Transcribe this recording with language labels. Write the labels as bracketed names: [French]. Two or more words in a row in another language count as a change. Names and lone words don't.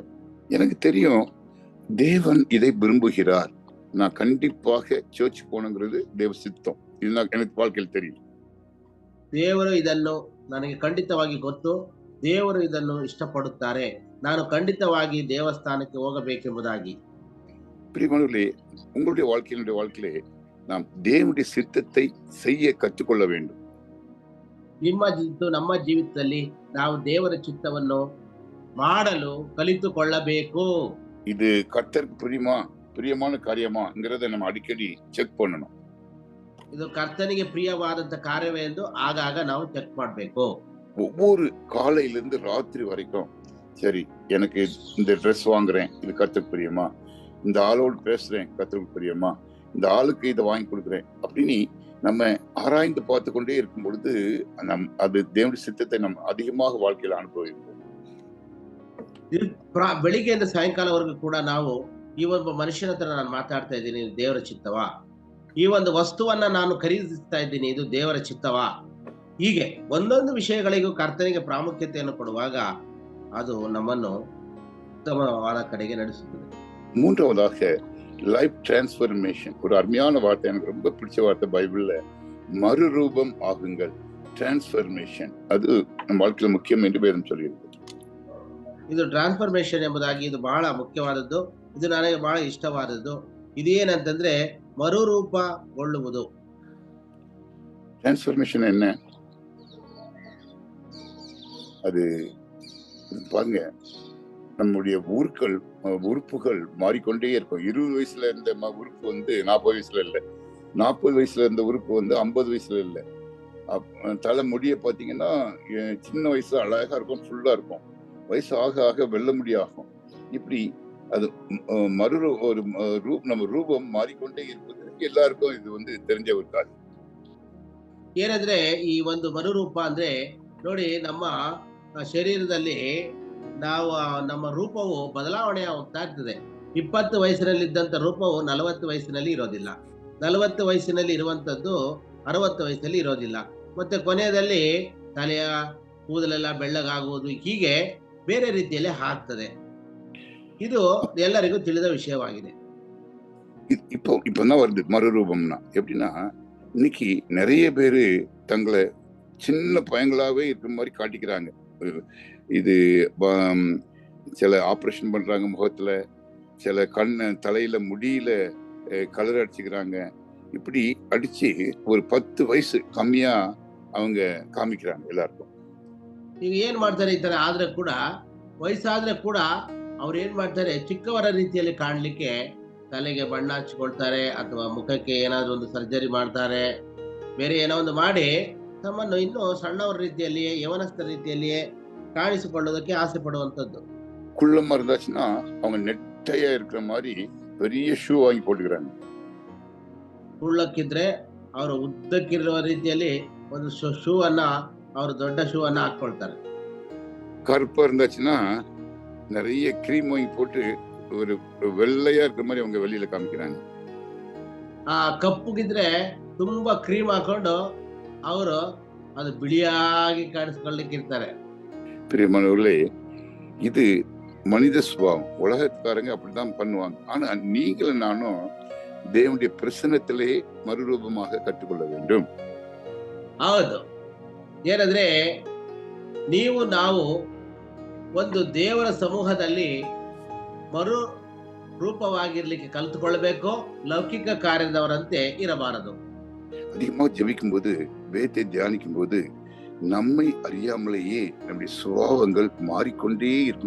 [Tamil] எனக்கு தெரியும் தேவன் இதை விரும்புகிறார், நான் கண்டிப்பாக சர்ச் போகணுங்கிறது தேவ சித்தம். இது எனக்கு வாழ்க்கையில் தெரியும். [Kannada] ದೇವರು ಇದನ್ನು ನನಗೆ ಖಂಡಿತವಾಗಿ ಗೊತ್ತು. ದೇವರು ಇದನ್ನು ಇಷ್ಟಪಡುತ್ತಾರೆ, ನಾನು ಖಂಡಿತವಾಗಿ ದೇವಸ್ಥಾನಕ್ಕೆ ಹೋಗಬೇಕೆಂಬುದಾಗಿ. [Tamil] பிரியமானவர்களே, உங்களுடைய வாழ்க்கையிலே நாம் தேவனுடைய சித்தத்தை செய்ய கற்றுக்கொள்ள வேண்டும். [Kannada] ನಮ್ಮ ಜೀವಿತದಲ್ಲಿ ನಾವು ದೇವರ ಚಿತ್ತವನ್ನು ಮಾಡಲು ಕಲಿತುಕೊಳ್ಳಬೇಕು. [Tamil] இது கர்த்தருக்கு பிரியமான காரியமாங்கிறத நம்ம அடிக்கடி செக் பண்ணணும். [Kannada] ಇದು ಕರ್ತನಿಗೆ ಪ್ರಿಯವಾದಂತ ಕಾರ್ಯವೇ ಎಂದು ಆಗಾಗ ನಾವು ಚೆಕ್ ಮಾಡಬೇಕು. [Tamil] ஒவ்வொரு காலையிலிருந்து ராத்திரி வரைக்கும், சரி எனக்கு இந்த ட்ரெஸ் வாங்குறேன், இது கர்த்தருக்கு பிரியமா, இந்த ஆளோடு பேசுறேன் கர்த்தருக்கு பிரியமா, இந்த ஆளுக்கு இதை வாங்கி கொடுக்குறேன் அப்படின்னு நம்ம ஆராய்ந்து பார்த்து கொண்டே இருக்கும் பொழுது அது தேவனுடைய சித்தத்தை நம்ம அதிகமாக வாழ்க்கையில் ಅನುಭವಿಸಬಹುದು. [Kannada] ಬೆಳಿಗ್ಗೆಯಿಂದ ಸಾಯಂಕಾಲವರೆಗೂ ಕೂಡ ನಾವು ಈ ಒಬ್ಬ ಮನುಷ್ಯನ ಹತ್ರ ನಾನು ಮಾತಾಡ್ತಾ ಇದ್ದೀನಿ, ಇದು ದೇವರ ಚಿತ್ತವಾ, ಈ ಒಂದು ವಸ್ತುವನ್ನ ನಾನು ಖರೀದಿಸ್ತಾ ಇದ್ದೀನಿ, ಇದು ದೇವರ ಚಿತ್ತವಾ, ಹೀಗೆ ಒಂದೊಂದು ವಿಷಯಗಳಿಗೂ ಕರ್ತನಿಗೆ ಪ್ರಾಮುಖ್ಯತೆಯನ್ನು ಕೊಡುವಾಗ ಅದು ನಮ್ಮನ್ನು ಉತ್ತಮವಾದ ಕಡೆಗೆ ನಡೆಸುತ್ತದೆ. [Tamil] மூன்றாவதாக [English] life transformation. [Tamil] ஒரு அருமையான வார்த்தை, எனக்கு ரொம்ப பிடிச்ச வார்த்தை பைபிள்ல, மறுரூபம் ஆகுங்கள். டிரான்ஸ்ஃபர்மேஷன் அது நம்ம வாழ்க்கையில் முக்கியம் என்று வேதம் சொல்லியிருக்கு. [Kannada] ಇದು ಟ್ರಾನ್ಸ್ಫರ್ಮೇಶನ್ ಎಂಬುದಾಗಿ ಇದು ಬಹಳ ಮುಖ್ಯವಾದದ್ದು, ಇದು ನನಗೆ ಬಹಳ ಇಷ್ಟವಾದದ್ದು. ಇದೇನಂತಂದ್ರೆ ಮರುರೂಪಗೊಳ್ಳುವುದು. [Tamil] டிரான்ஸ்ஃபர்மேஷன் என்ன? அது பாருங்க, நம்முடைய உறுப்புகள் மாறிக்கொண்டே இருக்கும். 20 வயசுல இருந்த உறுப்பு வந்து 40 வயசுல இல்லை, 40 வயசுல இருந்த உறுப்பு வந்து 50 வயசுல இல்லை. தலை முடிய பாத்தீங்கன்னா சின்ன வயசுல அழகா இருக்கும், ஃபுல்லா இருக்கும், வயசு ஆக ஆக வெள்ள முடியாகும். இப்படி அது நம்ம ரூபம் மாறிக்கொண்டே இருப்பது எல்லாருக்கும் இது வந்து தெரிஞ்ச ஒரு காரியம். [Kannada] ಏನಂದ್ರೆ ಈ ಒಂದು ಮರುರೂಪ ಅಂದ್ರೆ ನೋಡಿ, ನಮ್ಮ ಶರೀರದಲ್ಲಿ ನಾವು ನಮ್ಮ ರೂಪವು ಬದಲಾವಣೆ ಹೋಗ್ತಾ ಇರ್ತದೆ. 20 ವಯಸ್ಸಿನಲ್ಲಿ ಇದ್ದಂತ ರೂಪವು 40 ವಯಸ್ಸಿನಲ್ಲಿ ಇರೋದಿಲ್ಲ, 40 ವಯಸ್ಸಿನಲ್ಲಿ ಇರುವಂತದ್ದು 60 ವಯಸ್ಸಲ್ಲಿ ಇರೋದಿಲ್ಲ, ಮತ್ತೆ ಕೊನೆಯಲ್ಲಿ ತಲೆಯ ಕೂದಲೆಲ್ಲ ಬೆಳ್ಳಗಾಗುವುದು, ಹೀಗೆ ಬೇರೆ ರೀತಿಯಲ್ಲಿ ಆಗ್ತದೆ. ಇದು ಎಲ್ಲರಿಗೂ ತಿಳಿದ ವಿಷಯವಾಗಿದೆ. [Tamil] இப்பதான் வருது மறுரூபம்னா. எப்படின்னா இன்னைக்கு நிறைய பேரு தங்களை சின்ன பையங்களாவே இருக்கிற மாதிரி காட்டிக்கிறாங்க. இது சில ஆப்ரேஷன் பண்றாங்க முகத்துல, சில தலையில முடியில கலர் அடிச்சுக்கிறாங்க. இப்படி அடிச்சு ஒரு 10 வயசு கம்மியா அவங்க ಕಾಮಿಕ್கிறாங்க எல்லாருக்கும். [Kannada] ಈಗ ಏನ್ ಮಾಡ್ತಾರೆ, ಈ ತರ ಆದ್ರೆ ಕೂಡ, ವಯಸ್ಸಾದ್ರೆ ಕೂಡ ಅವ್ರು ಏನ್ ಮಾಡ್ತಾರೆ, ಚಿಕ್ಕವರ ರೀತಿಯಲ್ಲಿ ಕಾಣ್ಲಿಕ್ಕೆ ತಲೆಗೆ ಬಣ್ಣ ಹಚ್ಕೊಳ್ತಾರೆ, ಅಥವಾ ಮುಖಕ್ಕೆ ಏನಾದ್ರು ಒಂದು ಸರ್ಜರಿ ಮಾಡ್ತಾರೆ, ಬೇರೆ ಏನೋ ಒಂದು ಮಾಡಿ ತಮ್ಮನ್ನು ಇನ್ನೂ ಸಣ್ಣವರ ರೀತಿಯಲ್ಲಿಯೇ, ಯವನಸ್ಥ ರೀತಿಯಲ್ಲಿಯೇ ಕಾಣಿಸಿಕೊಳ್ಳೋದಕ್ಕೆ ಆಸೆ ಪಡುವಂತದ್ದು. [Tamil] குள்ளமா இருந்தாச்சுன்னா அவங்க நெட்டையா இருக்கிற மாதிரி பெரிய ஷூ வாங்கி போட்டுக்கிறாங்க. [Kannada] ಕುಳ್ಳಕ್ಕಿದ್ರೆ ಅವರು ಉದ್ದಕ್ಕಿರುವ ರೀತಿಯಲ್ಲಿ ಒಂದು ಶೂ ಅನ್ನ, ಅವರು ದೊಡ್ಡ ಶೂ ಅನ್ನ ಹಾಕೊಳ್ತಾರೆ. [Tamil] கருப்பா இருந்தாச்சுன்னா நிறைய கிரீம் வாங்கி போட்டு ஒரு வெள்ளையா இருக்கிற மாதிரி அவங்க வெளியில காமிக்கிறாங்க. [Kannada] ಆ ಕಪ್ಪುಗಿದ್ರೆ ತುಂಬಾ ಕ್ರೀಮ್ ಹಾಕೊಂಡು ಅವರು ಅದು ಬಿಳಿಯಾಗಿ ಕಾಣಿಸ್ಕೊಳ್ಳಿಕ್ಕೆ ಇರ್ತಾರೆ. [Tamil] பிரியமானவர்களே, இது மனித சுபாவம். உலகத்துக்காரங்க அப்படித்தான் பண்ணுவாங்க. ஆனா நீங்களும் நானும் தேவனுடைய பிரசன்னத்திலே மறுரூபமாக கற்றுக்கொள்ள வேண்டும். [Kannada] ಹೌದು, ಏನಂದ್ರೆ ನೀವು ನಾವು ಒಂದು ದೇವರ ಸಮೂಹದಲ್ಲಿ ಮರು ರೂಪವಾಗಿರ್ಲಿಕ್ಕೆ ಕಲಿತುಕೊಳ್ಬೇಕು. ಲೌಕಿಕ ಕಾರ್ಯದವರಂತೆ ಇರಬಾರದು. [Tamil] அதிகமாக ஜெபிக்கும் போது, வேதத்தை தியானிக்கும் போது நம்மை அறியாமலேயே நம்முடைய சுபாவங்கள் மாறிக்கொண்டே இருக்கும்.